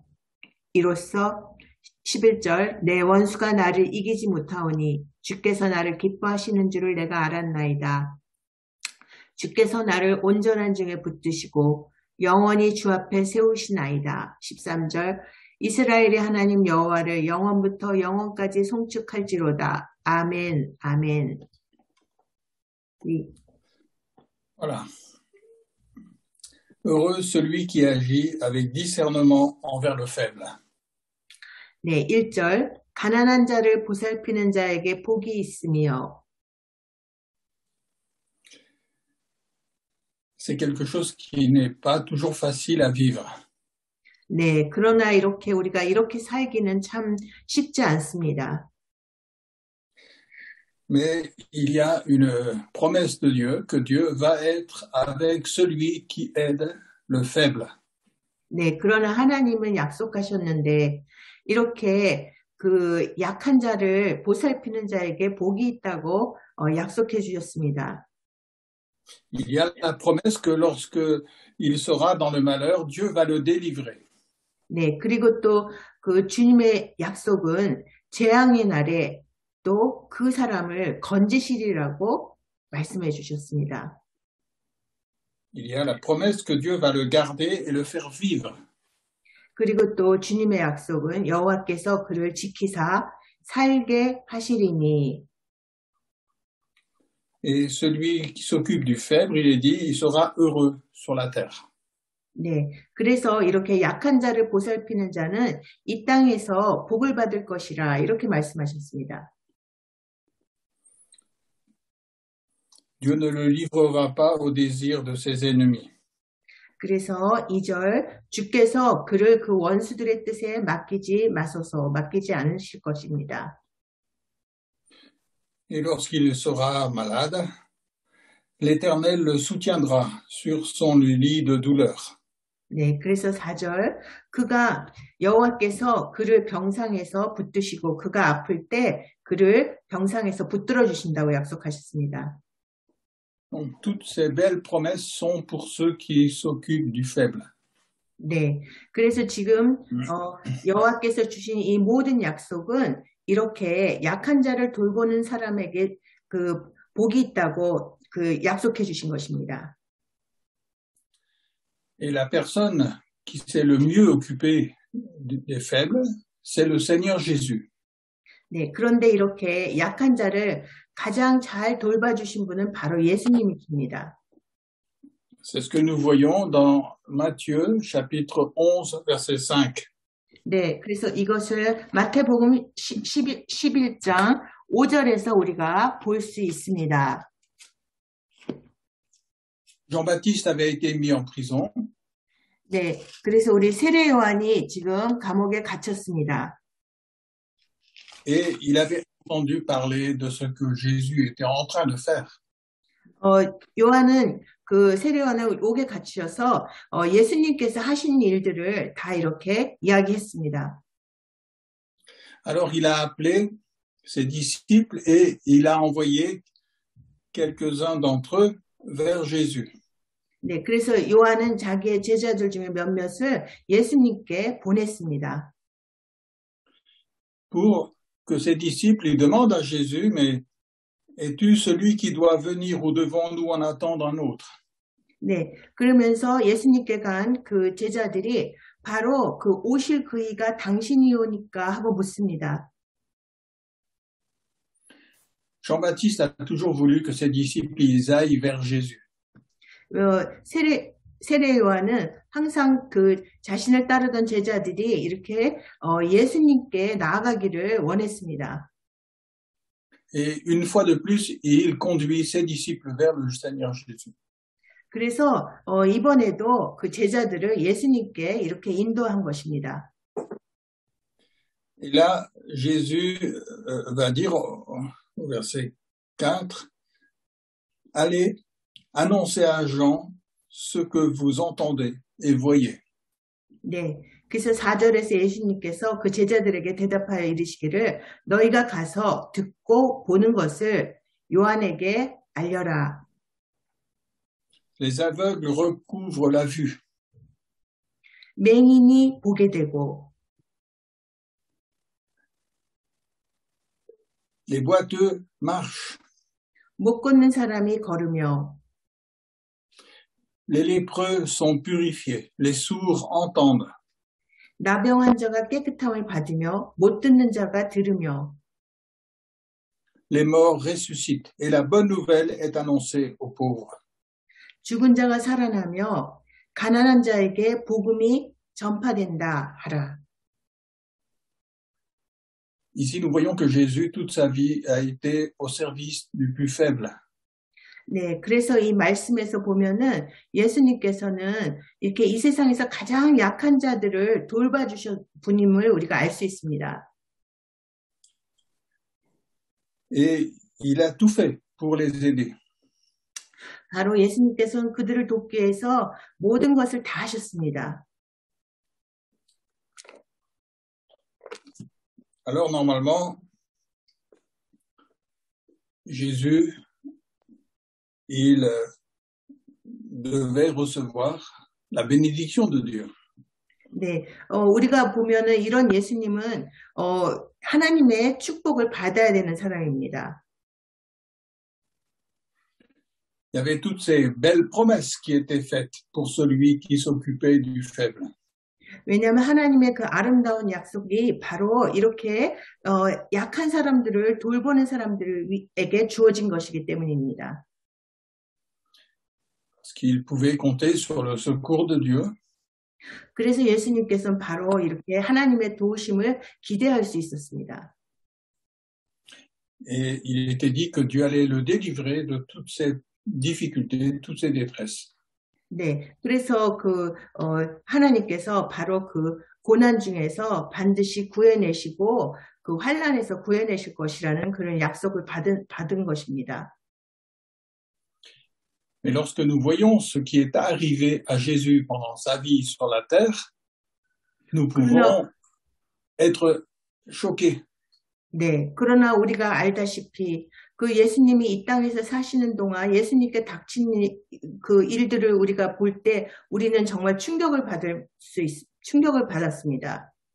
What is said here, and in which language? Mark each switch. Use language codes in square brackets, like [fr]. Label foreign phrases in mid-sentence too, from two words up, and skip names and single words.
[ko] 이로써 11절 내 원수가 나를 이기지 못하오니 주께서 나를 기뻐하시는 줄을 내가 알았나이다. 주께서 나를 온전한 중에 붙드시고 영원히 주 앞에 세우시나이다. 13절 이스라엘의 하나님 여호와를 영원부터 영원까지 송축할지로다. 아멘. 아멘. [fr] Oui. Voilà. Heureux celui qui agit avec discernement envers le faible. [ko] 네, 1절 가난한 자를 보살피는 자에게 복이 있으며 [fr] C'est quelque chose qui n'est pas toujours facile à vivre. [ko] 네, 그러나 우리가 이렇게 살기는 참 쉽지 않습니다. [fr] Mais il y a une promesse de Dieu que Dieu va être avec celui qui aide le faible. [ko] 네, 그러나 하나님은 약속하셨는데 이렇게 그 약한 자를 보살피는 자에게 복이 있다고 약속해 주셨습니다. [fr] Il y a la promesse que lorsque il sera dans le malheur, Dieu va le délivrer. [ko] 네, 그리고 또 그 주님의 약속은 재앙의 날에 또 그 사람을 건지시리라고 말씀해 주셨습니다. [fr] Il y a la promesse que Dieu va le garder et le faire vivre. [ko] 그리고 또 주님의 약속은 여호와께서 그를 지키사 살게 하시리니. [fr] Et celui qui s'occupe du faible, il est dit, il sera heureux sur la terre. [ko] 네, 그래서 이렇게 약한 자를 보살피는 자는 이 땅에서 복을 받을 것이라 이렇게 말씀하셨습니다. [fr] Dieu ne le livrera pas au désir de ses ennemis. [ko] 그래서 2절 주께서 그를 그 원수들의 뜻에 맡기지 마소서, 맡기지 않으실 것입니다. [fr] Et lorsqu'il sera malade, l'Éternel le soutiendra sur son lit de douleur. [ko] 네, 그래서 4절 그가 여호와께서 그를 병상에서 붙드시고 그가 아플 때 그를 병상에서 붙들어 주신다고 약속하셨습니다. [fr] Donc, toutes ces belles promesses sont pour ceux qui s'occupent du faible. [ko] 네, 그래서 지금 여호와께서 주신 이 모든 약속은 이렇게 약한 자를 돌보는 사람에게 그 복이 있다고 그 약속해 주신 것입니다. [fr] Et la personne qui s'est le mieux occupée des faibles, c'est le Seigneur Jésus. [ko] 네, 그런데 이렇게 약한 자를 가장 잘 돌봐주신 분은 바로 예수님이십니다. [fr] C'est ce que nous voyons dans Matthieu, chapitre 11, verset 5. [ko] 네, 그래서 이것을 마태복음 11장 5절에서 우리가 볼 수 있습니다. [fr] Jean-Baptiste avait été mis en prison. [ko] 네, 그래서 우리 세례 요한이 지금 감옥에 gat혔습니다. [fr] Et il avait entendu parler de ce que Jésus était en train de faire. [ko] 요한은 그 세례 요한을 옥에 갇혀서 예수님께서 하신 일들을 다 이렇게 이야기했습니다. [fr] Alors il a appelé ses disciples et il a envoyé quelques-uns d'entre eux vers Jésus. [ko] 네, 그래서 요한은 자기의 제자들 중에 몇몇을 예수님께 보냈습니다. [fr] Pour que ses disciples ils demandent à Jésus, mais es-tu celui qui doit venir ou devons-nous en attendre un autre? [ko] 네, 그러면서 예수님께 간 그 제자들이 바로 그 오실 그이가 당신이오니까 하고 묻습니다. [fr] Jean-Baptiste a toujours voulu que ses disciples ils aillent vers Jésus. [ko] 세례 요한은 항상 그 자신을 따르던 제자들이 이렇게 예수님께 나아가기를 원했습니다. [fr] Et une fois de plus, il conduit ses disciples vers le Seigneur Jésus. [ko] 그래서 이번에도 그 제자들을 예수님께 이렇게 인도한 것입니다. [fr] Et là, Jésus va dire au verset 4, allez, annoncez à Jean ce que vous entendez et voyez. [ko] 네, 그래서 4절에서 예수님께서 그 제자들에게 대답하여 이르시기를 너희가 가서 듣고 보는 것을 요한에게 알려라. [fr] Les aveugles recouvrent la vue. [ko] 맹인이 보게 되고 [fr] Les boiteux marchent. [ko] 못 걷는 사람이 걸으며 [fr] Les lépreux sont purifiés. Les sourds entendent. [ko] 나병한 자가 깨끗함을 받으며 못 듣는 자가 들으며 [fr] Les morts ressuscitent. Et la bonne nouvelle est annoncée aux pauvres. [ko] 죽은 자가 살아나며 가난한 자에게 복음이 전파된다 하라. [fr] Ici, nous voyons que Jésus, toute sa vie, a été au service du plus faible. [ko] 네, 그래서 이 말씀에서 보면은 예수님께서는 이렇게 이 세상에서 가장 약한 자들을 돌봐주신 분임을 우리가 알 수 있습니다. [fr] Et il a tout fait pour les aider. [ko] 바로 예수님께서는 그들을 돕기 위해서 모든 것을 다 하셨습니다. [fr] Alors, normalement, Jésus, il devait recevoir la bénédiction de Dieu. [ko] 네, 우리가 보면은 이런 예수님은 하나님의 축복을 받아야 되는 사람입니다. [fr] Il y avait toutes ces belles promesses qui étaient faites pour celui qui s'occupait du faible. [ko] 왜냐하면 하나님의 그 아름다운 약속이 바로 이렇게 약한 사람들을 돌보는 사람들에게 주어진 것이기 때문입니다. [fr] Parce qu'il pouvait compter sur le secours de Dieu. [ko] 그래서 예수님께서는 바로 이렇게 하나님의 도우심을 기대할 수 있었습니다. [fr] Et il était dit que Dieu allait le délivrer de toutes ces difficultés, toutes ces détresses. [ko] 네, 그래서 하나님께서 바로 그 고난 중에서 반드시 구해내시고 그 환난에서 구해내실 것이라는 그런 약속을 받은 것입니다. [fr] Mais lorsque nous voyons ce qui est arrivé à Jésus pendant sa vie sur la terre, nous pouvons être choqués. [ko] 네, 그러나 우리가 알다시피 그 예수님이 이 땅에서 사시는 동안 예수님께 닥친 그 일들을 우리가 볼 때 우리는 정말 충격을 받았습니다.